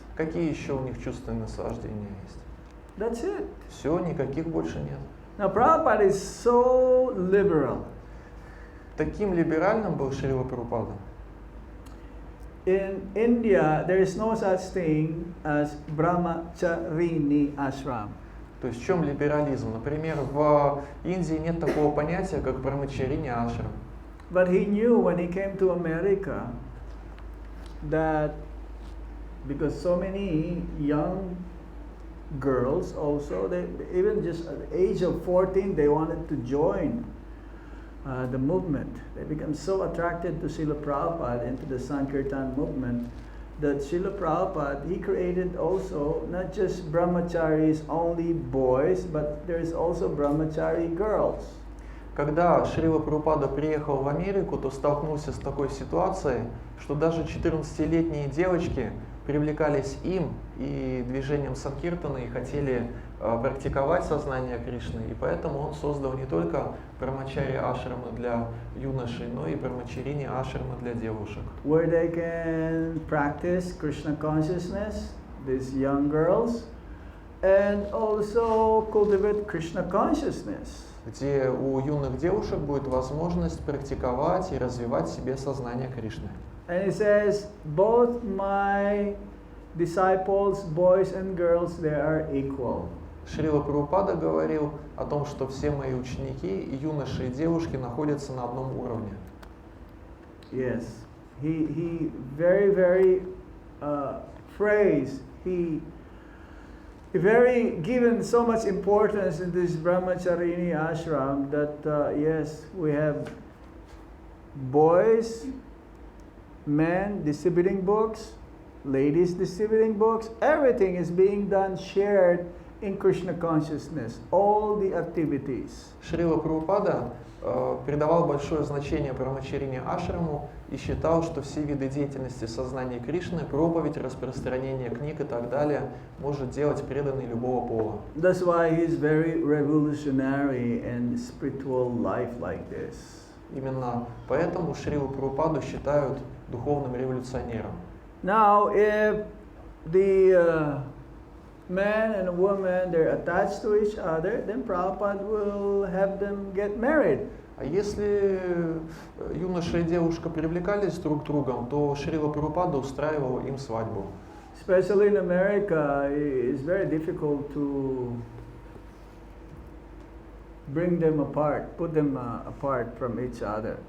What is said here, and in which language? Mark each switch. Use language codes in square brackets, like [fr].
[ru] Какие еще у них чувственные наслаждения есть? [en] That's it. [ru] Все, никаких больше нет. [en] Now, Prabhupada is so liberal. [ru] Таким либеральным был Шрила Прабхупада. [en] In India, there is no such thing as brahmacharini ashram. [ru] То есть в чем либерализм? Например, в Индии нет такого понятия, как брамачарини ашрам. [en] But he knew when he came to America that because so many young girls also, they even just at the age of 14, they wanted to join the movement. They became so attracted to Srila Prabhupada and to the Sankirtan movement that Srila Prabhupada, he created also not just brahmacharis, only boys, but there's also brahmachari girls. [ru] Когда Шрила Прабхупада приехал в Америку, то столкнулся с такой ситуацией, что даже 14-летние девочки привлекались им и движением Санкиртана и хотели практиковать сознание Кришны. И поэтому он создал не только брамачари ашрамы для юношей, но и брамачарини ашрамы для девушек. [en] Where they can practice Krishna consciousness, these young girls, and also cultivate Krishna consciousness. [ru] Где у юных девушек будет возможность практиковать и развивать в себе сознание Кришны. [en] And it says, both my disciples, boys and girls, they are equal. [ru] Шрила Прабхупада говорил о том, что все мои ученики, и юноши, и девушки находятся на одном уровне. [en] Yes, he very phrased, he very given so much importance in this brahmacharini ashram that yes, we have boys, men distributing books, ladies distributing books, everything is being done, shared in Krishna consciousness, all the activities. [ru] Шрила Прабхупада придавал большое значение брамачарини ашраму и считал, что все виды деятельности сознания Кришны, проповедь, распространение книг и так далее может делать преданный любого пола. [en] That's why he's very revolutionary in spiritual life like this. [ru] Именно поэтому Шрилу Прабхупаду считают духовным революционером. [en] Now, if the man and woman, they're attached to each other, then Prabhupada will have them get married. [ru] А если юноша и девушка привлекались друг к другу, то Шрила Прабхупада устраивал им свадьбу. [en] Especially in America, it's very difficult to bring them apart, put them apart from each other.